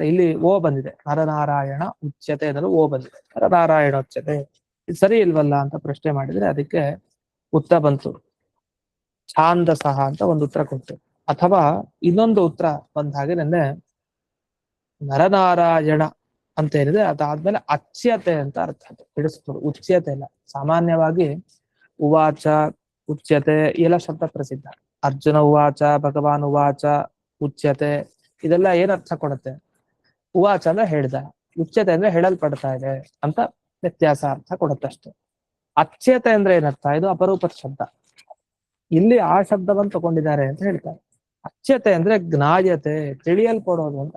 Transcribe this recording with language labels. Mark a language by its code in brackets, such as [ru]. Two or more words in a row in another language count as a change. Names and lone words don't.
[kn] ಇಲ್ಲಿ ಓ ಬಂದಿದೆ, [sa] ನರನಾರಾಯಣ ಉಚ್ಯತೆ [kn] ಅನ್ನೋದು ಓ ಬಂದಿದೆ, ನರನಾರಾಯಣೋಚ್ಯತೆ ಇದು ಸರಿ ಇಲ್ವಲ್ಲ ಅಂತ ಪ್ರಶ್ನೆ ಮಾಡಿದ್ರೆ ಅದಕ್ಕೆ ಉತ್ತರ ಬಂತು, ಛಾಂದಸಃ ಅಂತ ಒಂದು ಉತ್ತರ ಕೊಟ್ಟು. ಅಥವಾ ಇನ್ನೊಂದು ಉತ್ತರ ಬಂದ ಹಾಗೆ ನೆನ್ನೆ ನರನಾರಾಯಣ ಅಂತ ಏನಿದೆ ಅದಾದ್ಮೇಲೆ ಅಚ್ಯತೆ ಅಂತ ಅರ್ಥ ಬಿಡಿಸ್ಬೋದು. ಉಚ್ಯತೆ ಇಲ್ಲ. ಸಾಮಾನ್ಯವಾಗಿ [sa] ಉವಾಚ, ಉಚ್ಯತೆ [kn] ಎಲ್ಲ ಶಬ್ದ ಪ್ರಸಿದ್ಧ. [sa] ಅರ್ಜುನ ಉವಾಚ, ಭಗವಾನ್ ಉವಾಚ, ಉಚ್ಯತೆ [kn] ಇದೆಲ್ಲ ಏನ್ ಅರ್ಥ ಕೊಡುತ್ತೆ? ಉವಾಚ ಅಂದ್ರೆ ಹೇಳ್ದ, ಉಚ್ಯತೆ ಅಂದ್ರೆ ಹೇಳಲ್ಪಡ್ತಾ ಇದೆ ಅಂತ ವ್ಯತ್ಯಾಸ ಅರ್ಥ ಕೊಡುತ್ತಷ್ಟೆ. ಅಚ್ಯತೆ ಅಂದ್ರೆ ಏನರ್ಥ? ಇದು ಅಪರೂಪದ ಶಬ್ದ. ಇಲ್ಲಿ ಆ ಶಬ್ದವನ್ನು ತಗೊಂಡಿದ್ದಾರೆ ಅಂತ ಹೇಳ್ತಾರೆ. ಅಚ್ಯತೆ ಅಂದ್ರೆ ಜ್ಞಾಯತೆ, ತಿಳಿಯಲ್ಪಡೋದು ಅಂತ.